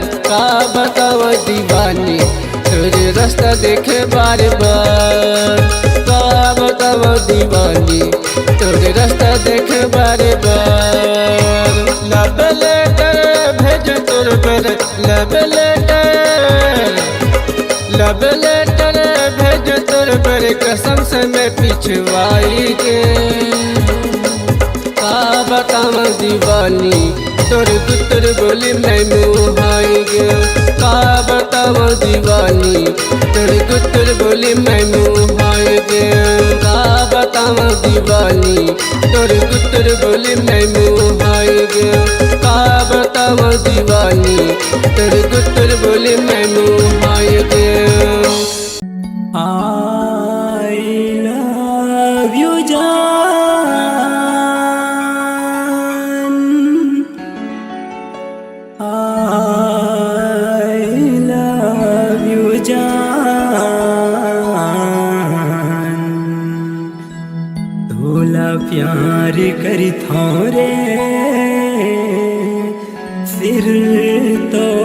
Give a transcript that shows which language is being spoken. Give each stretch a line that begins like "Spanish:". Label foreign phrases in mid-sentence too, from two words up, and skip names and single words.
Chhattisgarhi: का बताव दीवानी तोरे रास्ता देखे बार बार। का बताव दीवानी तोरे रास्ता देखे बार बार।
English: love letter
Chhattisgarhi: भेज तोर पर
English: love letter, love letter
Chhattisgarhi: भेज तोर पर कसम से मैं पिछवाई गे। का बताव दीवानी तोर गुतर बोली मैं मुहाई गे। का बताव दीवानी तोर गुतर बोली मैं मुहाई गे। का बताव दीवानी तोर गुतर बोली मैं मुहाई गे। का बताव दीवानी तोर गुतर बोली मैं मुहाई गे।
English: I love you जान, I love you जान।
Chhattisgarhi: तोला प्यार करी थोरे सिर तो